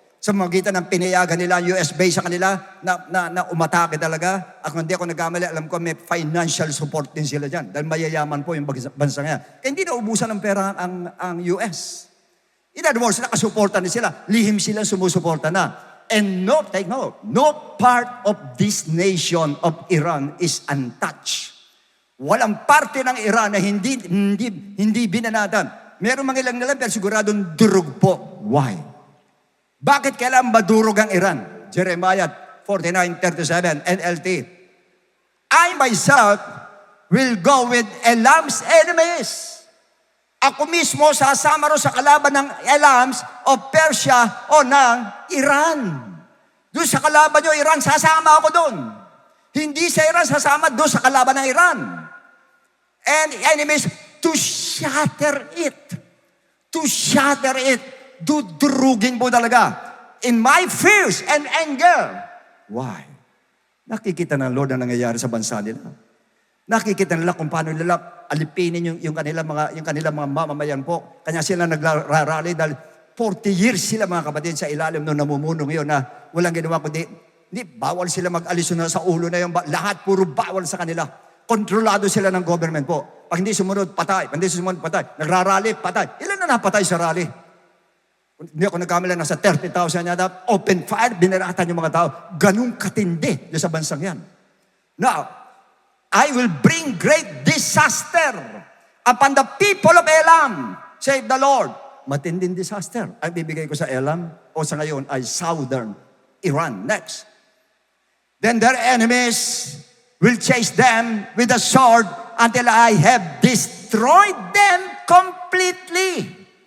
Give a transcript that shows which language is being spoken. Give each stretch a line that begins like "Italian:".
Filipino: Sa magitan ng pinayagan nila, US base sa kanila, na umatake talaga. At kung hindi ako nagkamali, alam ko may financial support din sila dyan. Dahil mayayaman po yung bansa nga. Kaya hindi na ubusan ng pera ang US. In other words, nakasuporta na sila. Lihim sila sumusuporta na.
English: And take note, no part of this nation of Iran is untouched.
Filipino: Walang parte ng Iran na hindi binanatan. Meron mga ilang nalang, pero siguradong durog po. Why? Bakit kailangan madurog ang Iran?
English: Jeremiah 49:37, NLT. I myself will go with Elam's enemies.
Filipino: Ako mismo sasama ro sa kalaban ng Elams o Persia o ng Iran. Doon sa kalaban nyo, Iran, sasama ako doon. Hindi sa Iran sasama doon sa kalaban ng Iran.
English: And enemies to shatter it. To shatter it.
Filipino: Dudurugin po talaga.
English: In my fears and anger. Why?
Filipino: Nakikita ng Lord na nangyayari sa bansa nila. Nakikita nila kung paano nila alipinin yung kanilang mga mamamayan po. Kanya sila nagrarally dahil 40 years sila mga kapatid sa ilalim nung namumuno ngayon na walang ginawa kundi bawal sila mag-alis na sa ulo na yung lahat puro bawal sa kanila. Kontrolado sila ng government po. Pag hindi sumunod, patay. Pag hindi sumunod, patay. Nagrarally, patay. Ilan na napatay sa rally? Hindi ako nagkamali, nasa 30,000 yata. Open fire, binaratan yung mga tao. Ganun katindi sa bansang yan.
English: Now, I will bring great disaster upon the people of Elam, said the Lord.
Filipino: Matinding disaster ang bibigay ko sa Elam o sa ngayon ay southern Iran.
English: Next. Then their enemies will chase them with a sword until I have destroyed them completely.